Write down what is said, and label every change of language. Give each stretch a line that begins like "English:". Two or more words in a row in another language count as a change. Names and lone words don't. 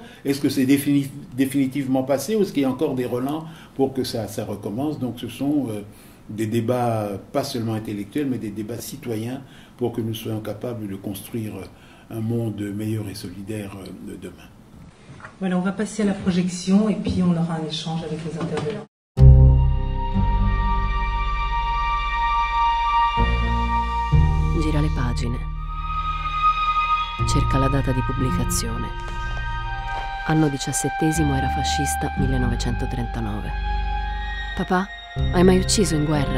French: Est-ce que c'est définitivement passé ou est-ce qu'il y a encore des relents pour que ça recommence? Donc ce sont des débats pas seulement intellectuels, mais des débats citoyens pour que nous soyons capables de construire un monde meilleur et solidaire demain. Voilà, on va passer à la projection et puis on aura un échange avec les intervenants.
Italian: Gira le pagine. Cerca la data di pubblicazione. Anno 17° era fascista 1939. Papà, hai mai ucciso in guerra?